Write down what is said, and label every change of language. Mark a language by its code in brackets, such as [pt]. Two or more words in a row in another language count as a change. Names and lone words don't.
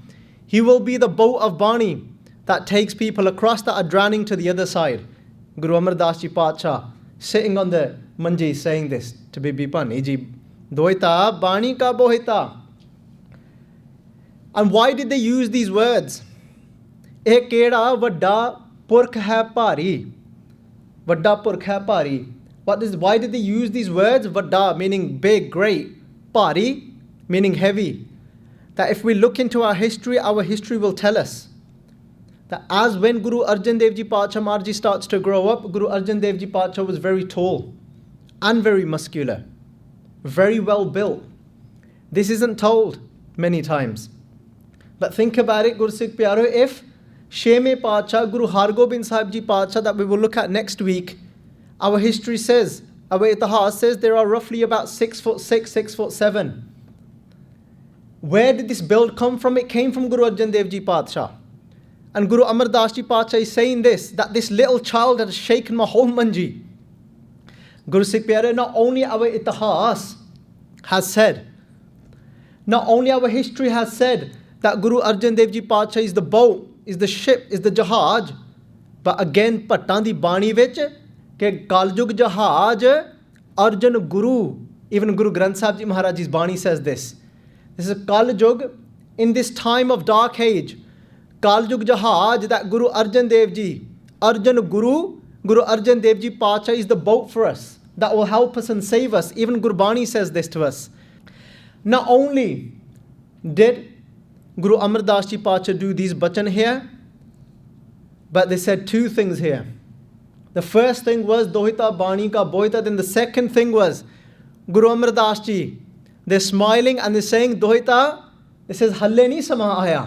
[en] He will be the boat of Bani that takes people across that are drowning to the other side. Guru Amar Das Ji Paatshah sitting on the manji saying this to Bibi Pani Ji, [pa] ਦੋਹਿਤਾ ਬਾਣੀ ਕਾ ਬੋਹਿਥਾ. [en] And why did they use these words? [pa] ਇਹ ਕੇਡਾ ਵੱਡਾ ਪੁਰਖ ਹੈ ਭਾਰੀ. ਵੱਡਾ ਪੁਰਖ ਹੈ ਭਾਰੀ. [en] Why did they use these words? Vadda meaning big, great. Bhari meaning heavy. That if we look into our history will tell us that as when Guru Arjan Dev Ji Paatshah Marji starts to grow up, Guru Arjan Dev Ji Paatshah was very tall and very muscular, very well built. This isn't told many times. But think about it, [pa] ਗੁਰੂ ਸਿੱਖ ਪਿਆਰੋ, [en] if Sheme Paatshah, Guru Hargobind Sahib Ji Paatshah that we will look at next week, our history says, our itihas says there are roughly about 6'6", 6'7". Where did this build come from? It came from Guru Arjan Dev Ji Paatshah. And Guru Amar Das Ji Paatshah is saying this, that this little child has shaken my whole manji. [pa] ਗੁਰੂ ਸਿੱਖ ਪਿਆਰੇ, [en] not only our itihas has said, not only our history has said that Guru Arjan Dev Ji Paatshah is the boat, is the ship, is the jahaj, but again, [pa] ਪੱਟਣ ਦੀ ਬਾਣੀ ਵਿੱਚ, ਕੇ ਕਲਜੁਗ ਜਹਾਜ਼, [en] Arjan Guru, even Guru Granth Sahib Ji Maharaj's Bani says this. This is a Kaljug, in this time of dark age, [pa] ਕਲਜੁਗ ਜਹਾਜ਼, [en] that Guru Arjan Dev Ji, Arjan Guru, Guru Arjan Dev Ji Paatshah is the boat for us, that will help us and save us. Even Gurbani says this to us. Not only did Guru Amar Das Ji Paatshah do these bachan here, but they said two things here. The first thing was [pa] ਦੋਹਿਤਾ ਬਾਣੀ ਕਾ ਬੋਹਿਥਾ, [en] then the second thing was Guru Amar Das Ji, they're smiling and they're saying, Dohita, this is [pa] ਹੱਲੇ ਨਹੀਂ ਸਮਾ ਆਇਆ.